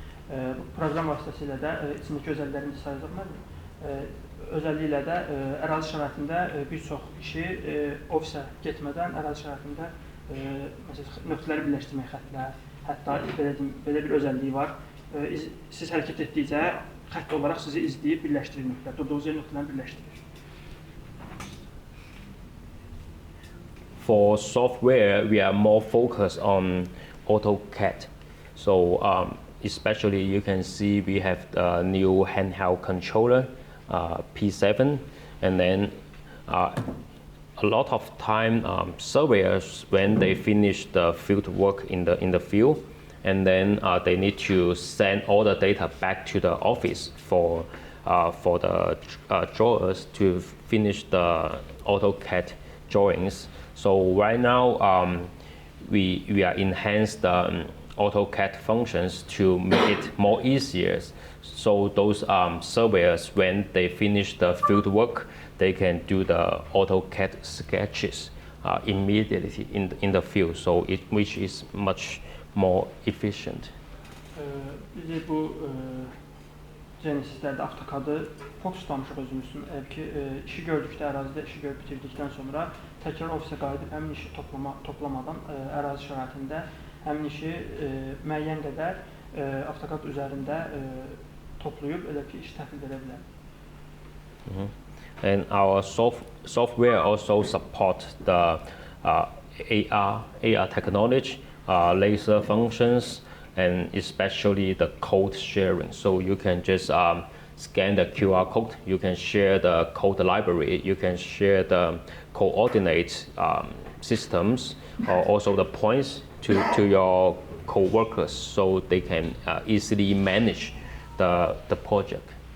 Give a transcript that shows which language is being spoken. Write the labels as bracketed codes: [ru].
[az] Bu proqram vasitəsilə də içindəki özəlliklərini sayacaqlar. Özəlliklə də ərazi şəraitində bir çox işi ofisə getmədən ərazi şəraitində nöqtələri birləşdirmək xəttlər, hətta belə bir özəlliyi var. Siz hərəkət etdikcə xətt olaraq sizi izləyib birləşdirir nöqtələr, durduğunuz yer nöqtələrini birləşdirir. [en] For software, we are more focused on AutoCAD. So especially you can see we have the new handheld controller, P7, and then a lot of time surveyors, when they finish the field work in the field, and then they need to send all the data back to the office for the drawers to finish the AutoCAD drawings. So right now we are enhanced the AutoCAD functions to make it more easier. So those surveyors, when they finish the field work, they can do the AutoCAD sketches immediately in the field, so which is much more efficient. [az] Biz bu Genesislərdə AutoCAD-ı fokuslamışıq özümüzün. Ki işi gördükdə, ərazidə işi görüb bitirdikdən sonra təkrar ofisə qayıdıb həmin işi toplamadan ərazi şəraitində həmin işi müəyyən qədər AutoCAD üzərində toplayıb elə ki iş təhvil edə bilər. [en] And our software also supports the AR technology, laser functions, and especially the code sharing. So you can just scan the QR code, you can share the code library, you can share the coordinate systems, or also the points to your co-workers, so they can easily manage the project.